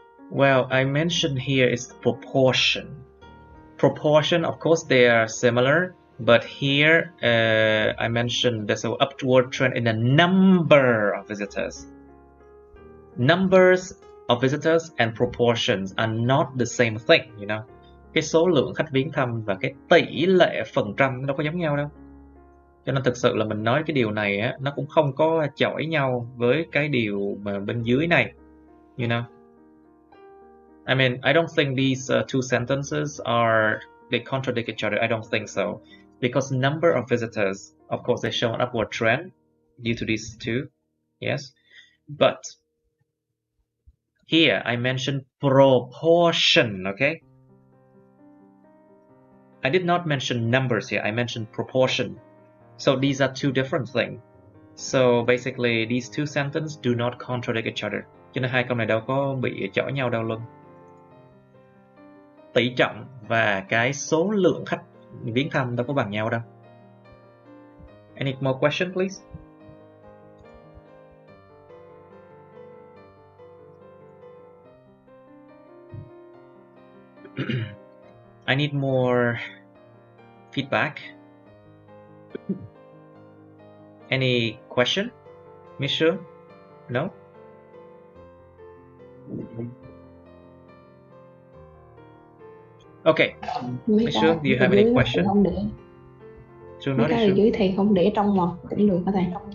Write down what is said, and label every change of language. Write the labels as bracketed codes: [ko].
[en] Well, I mentioned here is proportion. Proportion, of course, they are similar, but here I mentioned there's an upward trend in the number of visitors. Numbers of visitors and proportions are not the same thing, you know. [vi] Cái số lượng khách viếng thăm và cái tỷ lệ phần trăm nó đâu có giống nhau đâu. Cho nên thực sự là mình nói cái điều này á, nó cũng không có chọi nhau với cái điều mà bên dưới này, [en] you know. I mean, I don't think these two sentences they contradict each other. I don't think so. Because number of visitors, of course, they show an upward trend due to these two. Yes. But here I mentioned proportion, okay? I did not mention numbers here. I mentioned proportion. So these are two different things. So basically, these two sentences do not contradict each other. [vi] Cho nên hai câu này đâu có bị chọi nhau đâu luôn. Tỷ trọng và cái số lượng khách viếng thăm đâu có bằng nhau đâu. [en] Any more question, please? I need more feedback. Any question? Michelle? No? Okay. Michelle, do you have any question? [vi] Không để. Mấy cái ở dưới thầy không để trong ngoặc cũng được hả thầy?